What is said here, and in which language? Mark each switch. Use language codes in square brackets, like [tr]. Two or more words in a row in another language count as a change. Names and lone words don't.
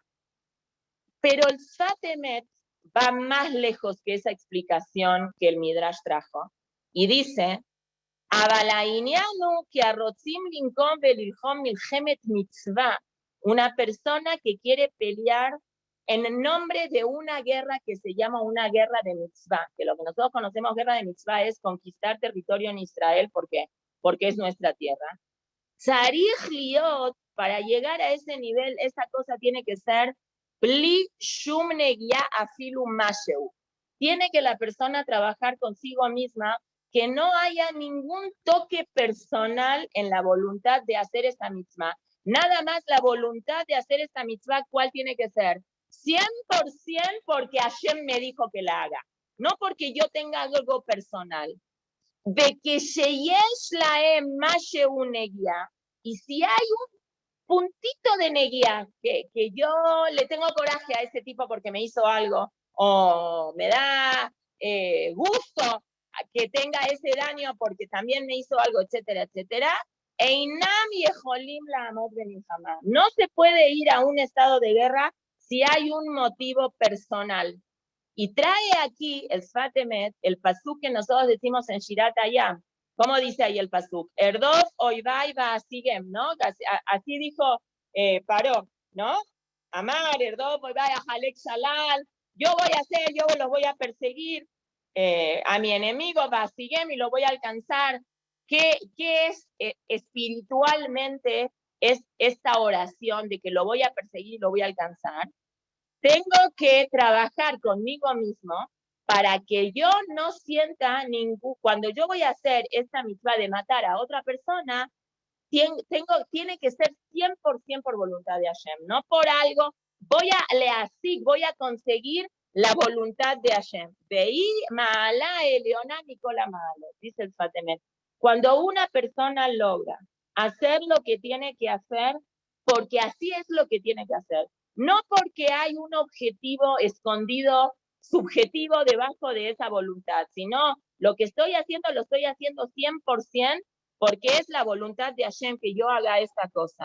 [es] Pero el Sfat Emet va más lejos que esa explicación que el Midrash trajo y dice Una persona que quiere pelear en nombre de una guerra que se llama una guerra de mitzvah, que lo que nosotros conocemos guerra de mitzvah es conquistar territorio en Israel porque es nuestra tierra. [he] צריך להיות, [es] para llegar a ese nivel, esa cosa tiene que ser [he] בלי שום נגיעה אפילו משהו. [es] Tiene que la persona trabajar consigo misma, que no haya ningún toque personal en la voluntad de hacer esta mitzvah. Nada más la voluntad de hacer esta mitzvah, ¿cuál tiene que ser? 100% porque Hashem me dijo que la haga, no porque yo tenga algo personal. De que [he] שיש להם משהו נגיעה, [es] y si hay un puntito de negia, que yo le tengo coraje a ese tipo porque me hizo algo, o me da gusto que tenga ese daño porque también me hizo algo, etcétera, etcétera, [he] אינם יכולים לעמוד במלחמה. [es] No se puede ir a un estado de guerra si hay un motivo personal. Y trae aquí el Sfat Emet, el pasuk que nosotros decimos en Shirat Hayam. ¿Cómo dice ahí el pasuk? [he] ארדוף אויבי ואשיגם, ¿no? [es] Así dijo Paró, ¿no? [he] אמר ארדוף אויבי אחלק שלל. [es] Yo los voy a perseguir a mi enemigo, va'asigem, y lo voy a alcanzar. ¿Qué es espiritualmente es esta oración de que lo voy a perseguir y lo voy a alcanzar? Tengo que trabajar conmigo mismo para que yo no sienta cuando yo voy a hacer esta mitzvah de matar a otra persona, tiene que ser 100% por voluntad de Hashem, no por algo, voy a conseguir la voluntad de Hashem. Veí ma'ala eliona Nicola Maalo, dice el Sfat Emet. Cuando una persona logra hacer lo que tiene que hacer, porque así es lo que tiene que hacer, no porque hay un objetivo escondido, subjetivo debajo de esa voluntad, sino lo que estoy haciendo, lo estoy haciendo 100% porque es la voluntad de Hashem que yo haga esta cosa.